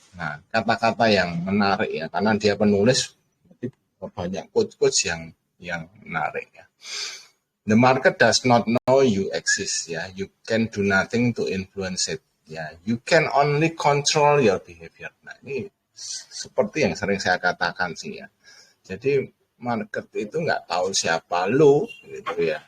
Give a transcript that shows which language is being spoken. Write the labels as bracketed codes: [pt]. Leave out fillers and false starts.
[id] Nah, kata-kata yang menarik ya, karena dia penulis banyak quotes yang menarik ya. [en] The market does not know you exist ya. You can do nothing to influence it ya. You can only control your behavior. [id] Nah, ini seperti yang sering saya katakan sih ya. Jadi market itu nggak tahu siapa lu gitu ya.